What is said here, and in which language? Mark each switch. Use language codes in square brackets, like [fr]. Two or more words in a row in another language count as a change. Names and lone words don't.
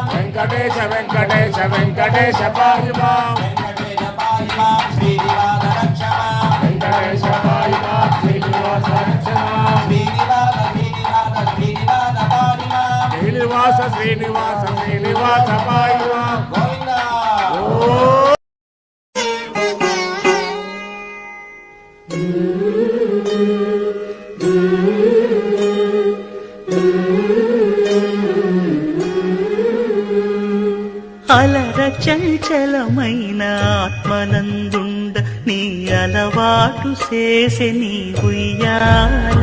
[sa] वेंकटेश वेंकटेश वेंकटेश पाहि मां श्रीनिवास रक्ष मां वेंकटेश पाहि मां श्रीनिवास रक्ष मां श्रीनिवास श्रीनिवास श्रीनिवास पाहि मां गोविंद [te] అలర చంచలమైన ఆత్మనందుండ నీ అలవాటు చేసే నీ ఉయ్యాల